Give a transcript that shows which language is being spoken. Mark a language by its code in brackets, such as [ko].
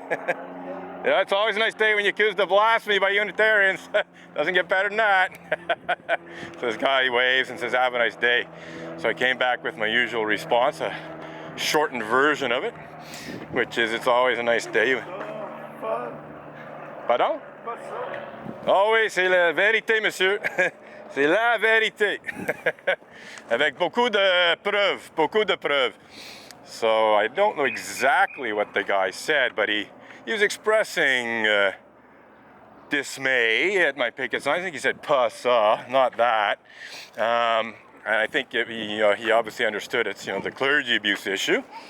[en] Yeah, it's always a nice day when you're accused of blasphemy by Unitarians. Doesn't get better than that. So this guy waves and says, have a nice day. So I came back with my usual response, a shortened version of it, which is, it's always a nice day. Pardon? [fr] Oh oui, c'est la vérité, monsieur. C'est la vérité. Avec beaucoup de preuves. [en] So I don't know exactly what the guy said, but he was expressing dismay at my picket sign. I think he said [fr] "pas ça," [en] not that. And I think he obviously understood it's, you know, the clergy abuse issue.